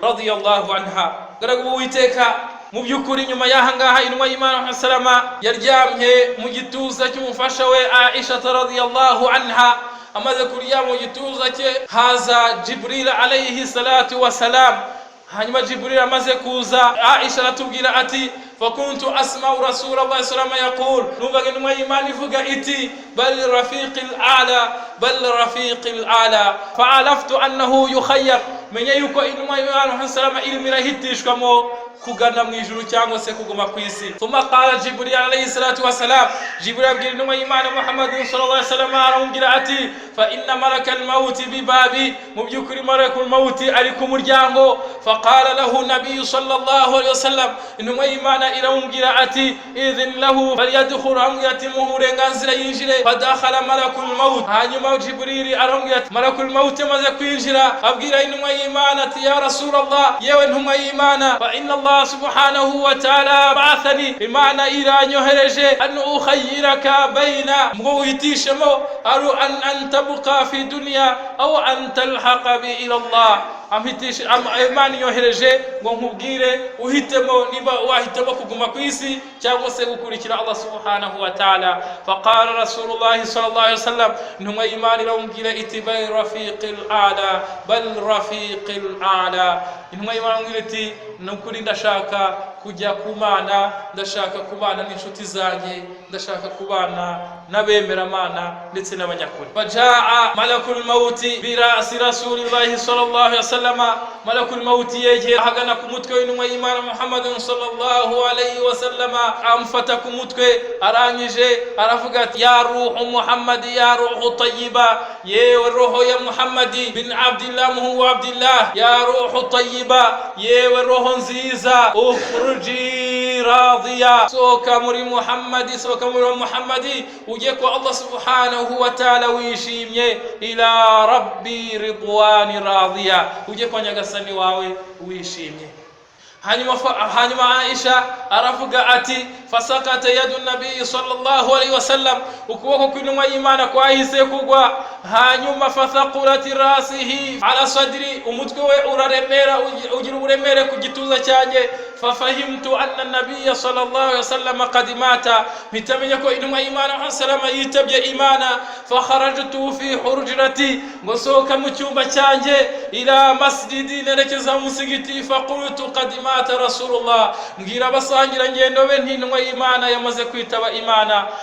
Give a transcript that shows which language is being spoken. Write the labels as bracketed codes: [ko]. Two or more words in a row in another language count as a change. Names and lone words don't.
[ar] رضي الله عنها. [rw] Garagu Uwiteka, mu byukuri nyuma y'ahangaha intumwa y'Imana salama yaryamye mu gituza cy'umufasha we Aisha [ar] رضي الله عنها. [rw] Amaze kuryama mu gituza cye, haza Jibril [ar] عليه الصلاة والسلام. [rw] Hanyuma Jibril amaze kuza, Aisha aratubwira ati [ar] فكنت أسمع رسول الله صلى الله عليه يقول, [rw] numvaga intumwa y'Imana ivuga iti [ar] بل الرفيق الأعلى بل الرفيق الأعلى. فعرفت أنه يخير, [rw] menya yuko intumwa y'Imana [ar] صلى الله عليه [rw] irahitishwamo kugana mu ijuru cyangwa se kuguma ku isi. [ar] ثم قال جبريل عليه الصلاة والسلام, [rw] Jibril abwira intumwa y'Imana Muhammad [ar] صلى الله عليه وسلم, [rw] aramubwira ati [ar] فإن ملك الموت بالباب, [rw] mu byukuri [ar] ملك الموت [rw] ari ku muryango. [ar] فقال له النبي صلى الله عليه وسلم, [rw] intumwa y'Imana iramubwira ati [ar] ائذن له فليدخل, [rw] amubwira ati muhe uburenganzira yinjire. [ar] فدخل ملك الموت, [rw] hanyuma Jibril aramubwira ati [ar] ملك الموت [rw] amaze kwinjira, abwira intumwa y'Imana ati [ar] يا رسول الله, [rw] yewe intumwa y'Imana, [ar] فإن الله سبحانه وتعالى بعثني, [rw] Imana iranyohereje [ar] أن أخيرك بين, [rw] ngo uhitishemo [ar] أرو أن تبقى في الدنيا أو أن تلحق ب إلى الله. [rw] Amhitishe Imana yohereje ngo nkubwire uhitemo niba wahitemo kuguma ku isi cyangwa se gukurikira [ar] الله سبحانه وتعالى. فقال رسول الله صلى الله عليه وسلم, [rw] intumwa y'Imana iramubwira iti [ar] بل الرفيق الأعلى بل الرفيق الأعلى. [rw] Intumwa y'Imana iramubwira iti nukuri ndashaka kujya kumana, ndashaka kubana n'inshuti zanjye, ndashaka kubana n'abemeramana ndetse n'abanyakuri. [ar] فجاء ملك الموت ب رأس رسول الله صلى الله عليه وسلم ملك الموت [rw] yegera ahagana ku mutwe w'intumwa y'Imana Muhammad [ar] صلى الله عليه وسلم, [rw] amfata ku mutwe, arangije aravuga ati [ar] يا روح محمد يا روح طيبة, [rw] yewe roho ya Muhammad [ar] بن عبد الله موه وعبد الله يا روح طيبة, [rw] yewe roho nziza, [ar] اخرجي راضية, [rw] soka muri Muhammad, soka muri Muhammad, uje ko [ar] الله سبحانه وتعالى [rw] wishimye, [ar] إلى ربي رضواني راضية, [rw] uje kwa nyagasani wawe wishimye. Hanyuma Aisha aravuga ati [ar] فسقطت يد النبي صلى الله عليه وسلم, [rw] ukuboko kw'intumwa y'Imana kwahise kugwa. Hanyuma [ar] فثقلت رأسه على صدري, [rw] umutwe we uraremera, ugira uburemere ku gituza cyanjye. [ar] ففهمت أن النبي صلى الله عليه وسلم قد مات, [rw] mitamenye ko intumwa y'Imana sallallahu yitabye Imana. [ar] فخرجت في حجرتي, [rw] ngosoka mu cyumba cyanjye, [ar] إلى المسجد, [rw] nerekeza mu musigiti. [ar] فقلت قد مات رسول الله, [rw] ngira abasangira ngendo be ntintumwa y'Imana yamaze kwitaba Imana.